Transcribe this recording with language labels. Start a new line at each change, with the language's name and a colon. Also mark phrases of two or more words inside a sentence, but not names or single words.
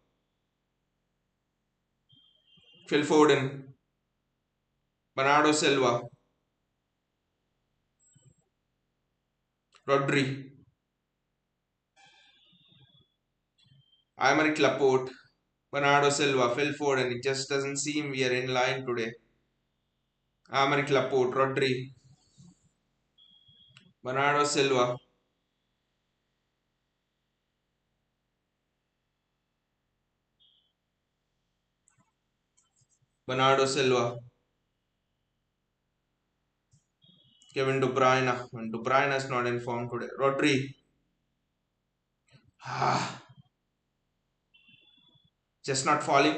English: Phil Foden, Bernardo Silva, Rodri, Aymeric Laporte, Bernardo Silva, Phil Foden. It just doesn't seem we are in line today. Aymeric Laporte, Rodri, Bernardo Silva, Bernardo Silva, Kevin De Bruyne. And De Bruyne is not in form today. Rodri. Just not falling.